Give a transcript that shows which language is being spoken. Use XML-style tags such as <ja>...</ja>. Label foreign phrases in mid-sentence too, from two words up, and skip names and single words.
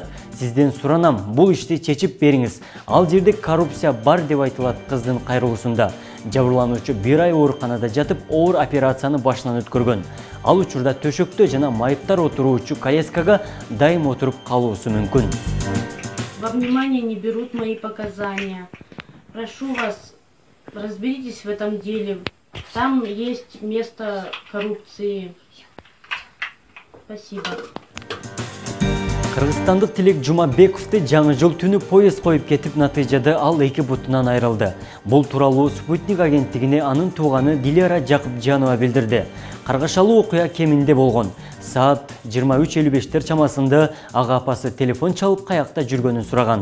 <ky>Сизден суранам, бул ишти чечип бериңиз. Ал жерде коррупция бар деп айтылат кыздын кайрылуусунда. Жабырлануучу 1 ай ооруканада жатып, оор операцияны башынан өткөргөн. Ал учурда төшөктө жана майыптар отуруучу коляскага дайым отуруп калуусу мүмкүн.</ky> <ru>Во внимание не берут мои показания. Прошу вас, разберитесь в этом деле. Там есть место коррупции. Спасибо.</ru> <ky>Кыргызстандык Тилек Жумабековду жаңы жыл түнү поезд коюп кетип, натыйжада ал эки бутунан айрылды. Бул тууралуу Спутник агенттигине анын тууганы Дилера Жакыпжанова билдирди. Каргашалуу окуя кеминде болгон. Саат 23:55 чамасында ага апасы телефон чалып каякта жүргөнүн сураган.</ky>